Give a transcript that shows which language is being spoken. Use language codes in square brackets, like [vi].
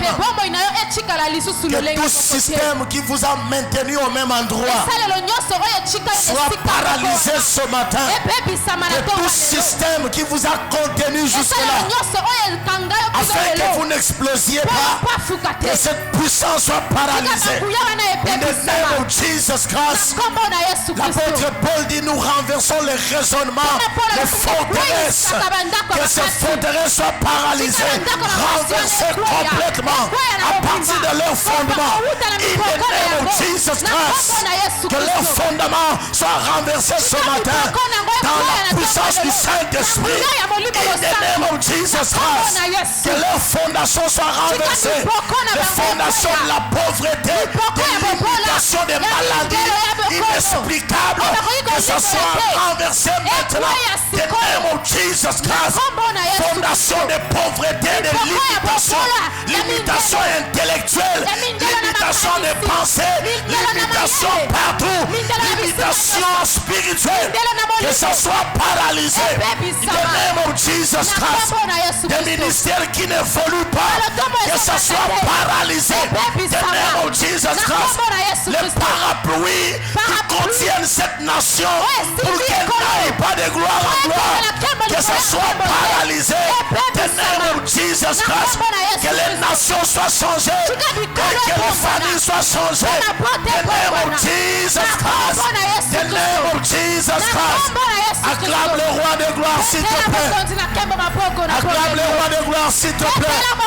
[fr] Que tout système qui vous a maintenu au même endroit soit paralysé ce matin. Que tout système qui vous a contenu jusque-là, afin que vous n'explosiez pas, que cette puissance soit paralysée. [en] In the name of Jesus Christ. [fr] L'apôtre Paul dit: nous renversons les raisonnements, les forteresses. Que ces forteresses soient paralysées, renversées complètement à partir de leur fondement. [en] In the name of Jesus Christ. [fr] Que leur fondement soit renversé ce matin dans la puissance du Saint-Esprit. [en] In the name of Jesus Christ. [fr] Que leur fondation soit renversée. Les fondations de la pauvreté, des limitations, des maladies inexplicables, que ce soit renversé maintenant. [en] In the name of Jesus Christ. [fr] Fondation de pauvreté, de limitations intellectuelles, limitations de pensée, limitations partout, limitations spirituelles, que ça soit paralysé. [en] In the name of Jesus Christ. [fr] Des ministères qui n'évoluent pas, que ça soit paralysé. [en] In the name of Jesus Christ. [fr] Les parapluies qui contiennent cette nation pour qu'elle n'aille pas de gloire en gloire, que ça soit paralysé. [en] In the name of Jesus Christ. [fr] Que les nations soient changées et que les familles soient changées. [en] In the name of Jesus Christ. In the name of Jesus Christ. [fr] Acclame le roi de gloire s'il te plaît. Acclame le roi de gloire s'il te plaît.